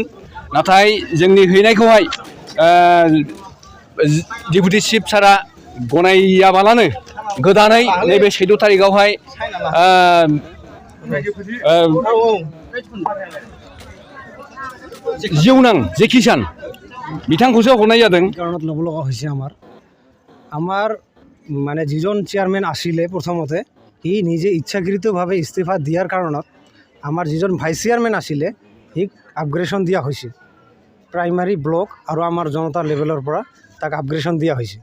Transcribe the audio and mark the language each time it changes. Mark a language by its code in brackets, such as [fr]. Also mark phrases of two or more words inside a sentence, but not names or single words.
[brx] नाथाय जोंनि हैनायखौहाय डिपुटि चिफ सारा गनायाबालानो गोदानै नैबे 14 थारिखआवहाय जिउनां जेकिसान बिथांखौसो हरनाय जादों। [as] কাৰণত ল'ব লগা হৈছে আমাৰ মানে যিজন চেয়াৰমেন আছিলে প্ৰথমতে সি নিজে ইচ্ছাকৃতভাৱে ইস্তিফা দিয়াৰ কাৰণত আমাৰ যিজন ভাইচ চেয়াৰমেন আছিলে সিক আপগ্ৰেডেশ্যন দিয়া হৈছে। প্ৰাইমাৰী ব্লক আৰু আমাৰ জনতা লেভেলৰ পৰা তাক আপগ্ৰেডেশ্যন দিয়া হৈছে।